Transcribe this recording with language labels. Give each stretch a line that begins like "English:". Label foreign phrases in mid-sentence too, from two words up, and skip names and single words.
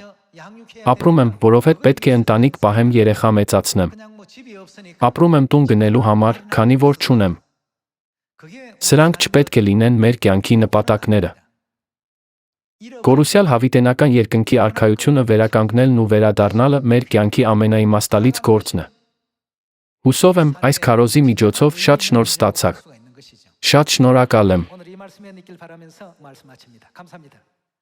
Armenian: ապրում եմ, որովհետև պետք է ընտանիք պահեմ երեխա մեծացնեմ։ Ապրում եմ տուն գնելու համար, քանի որ չունեմ։ Սրանք չպետք է լինեն մեր կյանքի նպատակները։ Կորուսյալ հավիտենական երկնքի արքայությունը վերականգնելն ու վերադառնալը մեր կյանքի ամենաիմաստալից գործն է։ Հուսով եմ, այս քարոզի միջոցով շատ շնորհ ստացաք։ Շատ շնորհակալ եմ։
Korean: 오늘 이 말씀이 있길 바라면서 말씀 마칩니다. 감사합니다.